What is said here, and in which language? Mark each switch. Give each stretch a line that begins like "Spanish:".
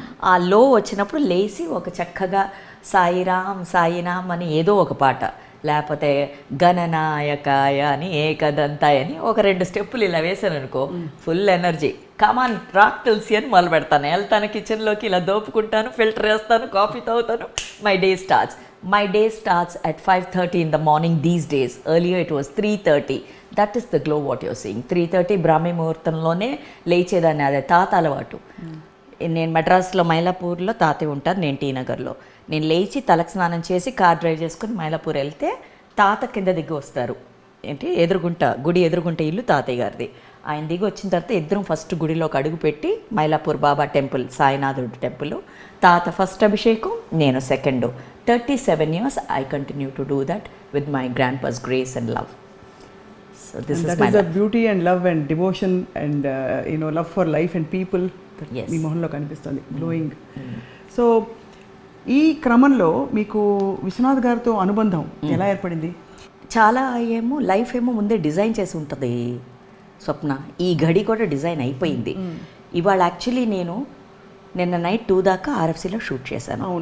Telugu: ఆ లో వచ్చినప్పుడు లేచి ఒక చక్కగా సాయిరామ్ సాయినామ్ అని ఏదో ఒక పాట, లేకపోతే గణనాయకాయ అని ఏకదంతాయ అని ఒక 2 స్టెప్పులు ఇలా వేసాను అనుకో, ఫుల్ ఎనర్జీ, కమాన్ రాక్ తులసి అని మొదలు పెడతాను. వెళ్తాను కిచెన్లోకి, ఇలా దోపుకుంటాను, ఫిల్టర్ వేస్తాను, కాఫీ తాగుతాను,
English: My day starts. My day starts at 5:30 in the morning these days. Earlier it was 3:30. That is the glow what you're seeing.
Telugu: 3:30 బ్రాహ్మీ ముహూర్తంలోనే లేచేదాన్ని. అదే తాత అలవాటు. నేను మెడ్రాస్లో మైలాపూర్లో తాతయ్య ఉంటారు, నేను టీ నగర్లో. నేను లేచి తలకు స్నానం చేసి కార్ డ్రైవ్ చేసుకుని మైలాపూర్ వెళ్తే తాత కింద దిగి వస్తారు. ఏంటి ఎదురుగుంట, గుడి ఎదురుగుంట ఇల్లు తాతయ్య గారిది. ఆయన దిగి వచ్చిన తర్వాత ఇద్దరం ఫస్ట్ గుడిలోకి అడుగు పెట్టి, మైలాపూర్ బాబా టెంపుల్, సాయినాథుడు టెంపుల్, తాత ఫస్ట్ అభిషేకం, నేను second.
English: 37 years I continue to do that with my grandpa's grace and love. So this and is that my is the beauty and love and devotion and love for life and people that Yes.
Telugu: మీ మొహంలో కనిపిస్తుంది, glowing. So ఈ క్రమంలో మీకు విశ్వనాథ్ గారితో అనుబంధం ఎలా ఏర్పడింది? చాలా ఏమో లైఫ్ ఏమో ముందే డిజైన్ చేసి ఉంటుంది స్వప్న. ఈ గడి కూడా డిజైన్ అయిపోయింది. ఇవాళ యాక్చువల్లీ నేను నిన్న నైట్ 2 దాకా ఆర్ఎఫ్సీలో షూట్ చేశాను.